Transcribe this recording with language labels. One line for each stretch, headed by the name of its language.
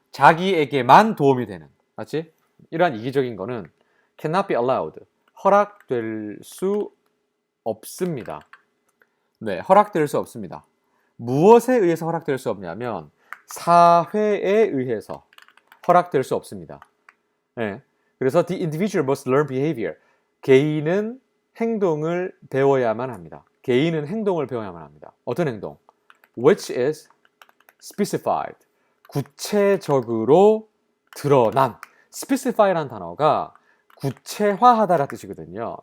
Korean: 자기에게만 도움이 되는, 맞지? 이러한 이기적인 거는
English: cannot be allowed,
Korean: 허락될 수 없습니다. 네, 허락될 수 없습니다. 무엇에 의해서 허락될 수 없냐면 사회에 의해서 허락될 수 없습니다. 네, 그래서
English: the individual must learn behavior.
Korean: 개인은 행동을 배워야만 합니다. 개인은 행동을 배워야만 합니다. 어떤 행동?
English: Which is specified.
Korean: 구체적으로 드러난. specify라는 단어가 구체화하다라는 뜻이거든요.